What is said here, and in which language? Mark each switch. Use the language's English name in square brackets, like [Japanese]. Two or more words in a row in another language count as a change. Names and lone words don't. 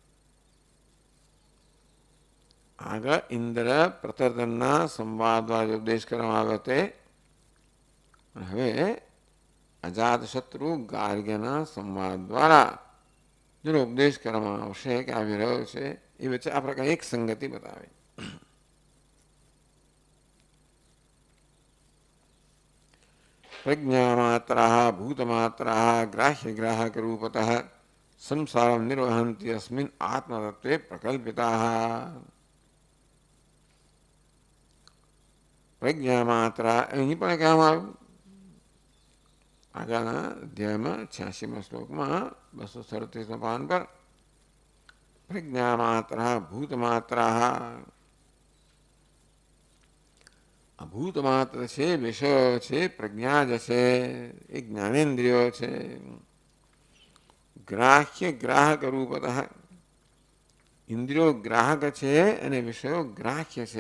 [Gujarati] આગળ ઇન્દ્ર પ્રતર્દનના સંવાદ દ્વારા ઉપદેશ કરવામાં આવ્યો તે હવે અજાત શત્રુ ગાર્ગ્યના સંવાદ દ્વારા જેનો ઉપદેશ કરવામાં આવશે કે આવી રહ્યો છે એ વચ્ચે આ પ્રકારે એક સંગતિ બતાવે. [Sanskrit] प्रज्ञामात्राः भूतमात्राः ग्राह्यग्राहकरूपतः संसारं निर्वहन्ति अस्मिन् आत्मतत्त्वे प्रकल्पिताः। [Gujarati] प्रज्ञामात्रा અહીં પણ કહેવામાં આવ્યું આગળના અધ્યાયમાં 86મા શ્લોકમાં 237મા પાન પર [Sanskrit] प्रज्ञामात्राः भूतमात्राः [Gujarati] અભૂતમાત્ર છે, વિષયો છે, પ્રજ્ઞા જ છે, એ જ્ઞાનેન્દ્રિયો છે. ગ્રાહ્ય ગ્રાહક રૂપતઃ ઇન્દ્રિયો ગ્રાહક છે અને વિષયો ગ્રાહ્ય છે.